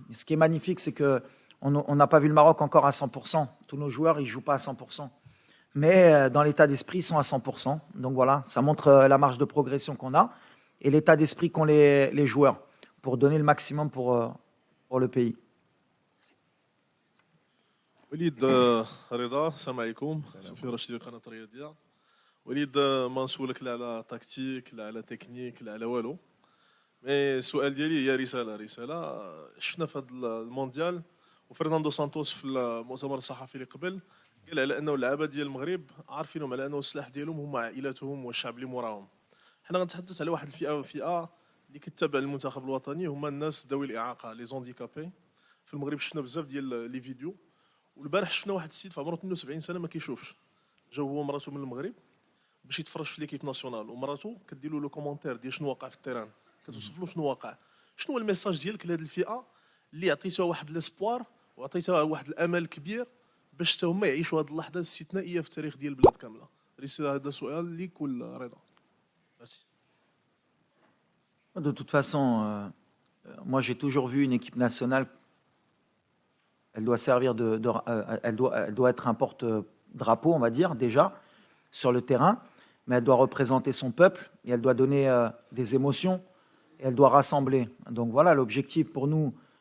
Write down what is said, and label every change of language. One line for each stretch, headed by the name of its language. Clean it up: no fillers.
French: Ce qui est magnifique, c'est qu'on n'a pas vu le Maroc encore à 100%. Tous nos joueurs, ils ne jouent pas à 100%. Mais dans l'état d'esprit, ils sont à 100%. Donc voilà, ça montre la marge de progression qu'on a et l'état d'esprit qu'ont les joueurs pour donner le maximum pour le pays.
Arabic: وليد رضا السلام عليكم صوفي رشيد قناه الرياضيه. وليد ما نسولك لا على تكتيك لا على تكنيك لا على والو، مي السؤال ديالي هي رساله شفنا في هذا المونديال وفرناندو سانتوس في المؤتمر الصحفي اللي قبل قال على انه اللعابه ديال المغرب عارفينهم على انه السلاح ديالهم هما عائلاتهم والشعب اللي موراهم. حنا غنتحدث على واحد الفئه اللي كتتابع المنتخب الوطني، هما الناس ذوي الاعاقه لي زونديكابي. في المغرب شفنا بزاف ديال لي فيديو، والبارح شفنا واحد السيد في عمره 72 سنه ما كيشوفش، جا هو ومراته من المغرب باش يتفرج في ليكيب ناسيونال، ومراته كدير له لو كومونتير ديال شنو واقع في التيران، كتوصف له شنو واقع. شنو هو الميساج ديالك لهذه الفئه اللي عطيتها واحد ليسبوار وعطيتها واحد الامل كبير باش حتى هما يعيشوا هذه اللحظه الاستثنائيه في التاريخ ديال البلاد كامله؟ رساله هذا سؤال ليك ولا رضا؟ ميرسي.
French: De toute façon, moi j'ai toujours vu une équipe nationale, elle doit servir elle doit être un porte-drapeau, on va dire, déjà, sur le terrain, mais elle doit représenter son peuple et elle doit donner des émotions et elle doit rassembler. Donc voilà, l'objectif pour nous,